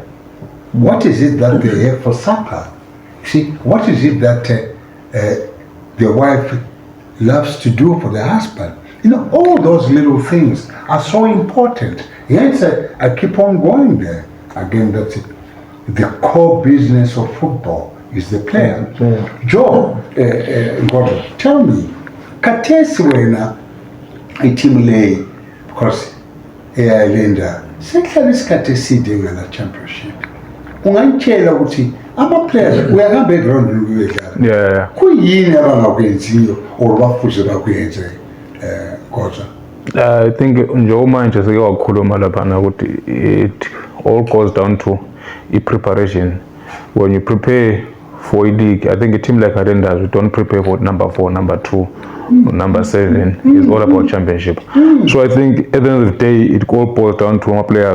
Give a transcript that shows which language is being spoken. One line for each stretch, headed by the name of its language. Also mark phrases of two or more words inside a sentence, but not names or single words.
English: What is it that they have for supper? See, what is it that the wife loves to do for the husband? All those little things are so important. Hence, I keep on going there. Again, that's it. The core business of football is the player. Joe, Ngodzo, tell me,
North Ndebele: Katesi wena iteam lay, because Highlanders sehlala isikhathi eside ngala championship. Ungayitshela ukuthi ama-players uyahamba eground uyedlala. Kuyini abangakwenziyo or bafuze bakwenze Ngodzo?
English: I think
North Ndebele: njengoba manje seke wakhuluma laphana ukuthi
English: it all goes down to preparation. When you prepare for a league, I think a team like Highlanders, we don't prepare for number 4, number 2, number 7. It's all about championship. So I think at the end of the day, it all boils down to our players.